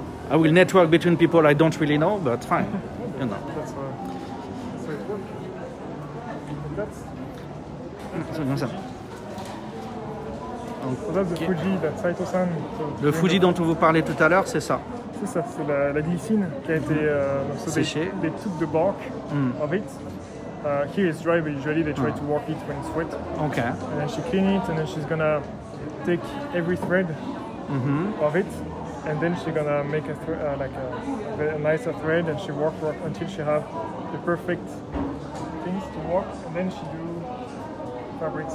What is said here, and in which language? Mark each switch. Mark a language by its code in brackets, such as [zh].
[en] I will network between people I don't really know, but fine, you know. That's how it works. [fr] C'est comme ça. [en] So that's the Fuji that Saito-san. [fr] Le Fuji dont on vous parlait tout à l'heure, c'est ça. C'est ça, c'est la glycine qui a été séchée. [en] They took the bark of it. Here it's dry, but usually they try to work it when it's wet. Okay. And then she clean it, and then she's gonna take every thread of it and then she's gonna make a a nicer thread, and she work until she have the perfect things to work, and then she do fabrics.